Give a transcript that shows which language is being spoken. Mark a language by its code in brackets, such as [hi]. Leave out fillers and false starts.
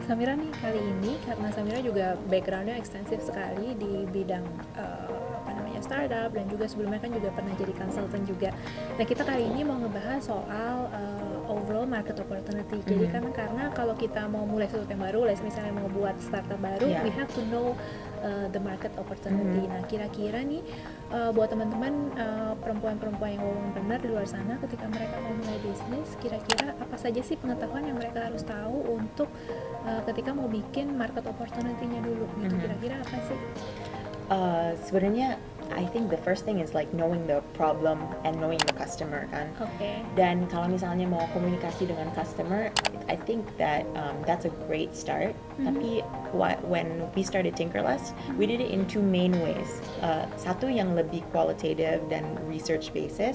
[id] Nah, Samira nih kali ini karena Samira juga backgroundnya ekstensif sekali di bidang apa namanya startup, dan juga sebelumnya kan juga pernah jadi konsultan juga. Nah, kita kali ini mau ngebahas soal overall market opportunity. Jadi kan karena kalau kita mau mulai sesuatu yang baru, misalnya mau buat startup baru, [en] Yeah. we have to know the market opportunity. [id] Nah, kira-kira nih buat teman-teman perempuan-perempuan yang benar di luar sana, ketika mereka mau mulai bisnis, kira-kira apa saja sih pengetahuan yang mereka harus tahu untuk ketika mau bikin market opportunity-nya dulu gitu. Kira-kira apa sih? Sebenarnya [en] I think the first thing is like knowing the problem and knowing the customer [id] kan. Oke. Dan kalau misalnya mau komunikasi dengan customer, [en] I think that that's a great start. [id] Tapi [en] when we started Tinkerlust, we did it in two main ways. [id] Satu yang lebih qualitative dan research basis.